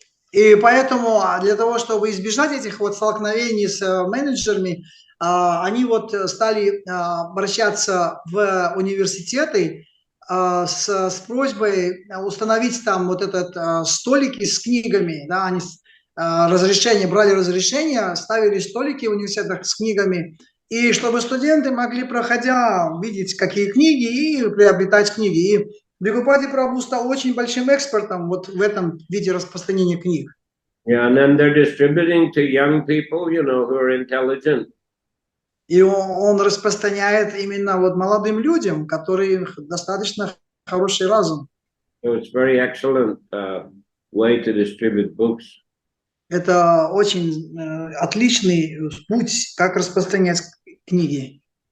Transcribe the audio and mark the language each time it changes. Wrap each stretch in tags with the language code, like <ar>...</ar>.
<ru>И поэтому для того, чтобы избежать этих вот столкновений с менеджерами, они вот стали обращаться в университеты с просьбой установить там вот столики с книгами, да, они брали разрешение, ставили столики в университетах с книгами, и чтобы студенты могли, проходя, видеть, какие книги, и приобретать книги. И Прабхупада Прабху стал очень большим экспертом вот в этом виде распространения книг.</ru> <en>Yeah, and then they're distributing to young people, who are intelligent.</en> <ru>И он распространяет именно вот молодым людям, которые достаточно хороший разум.</ru> <en>So it's very excellent way to distribute books.</en> <ru>Это очень отличный путь, как распространять книги.</ru>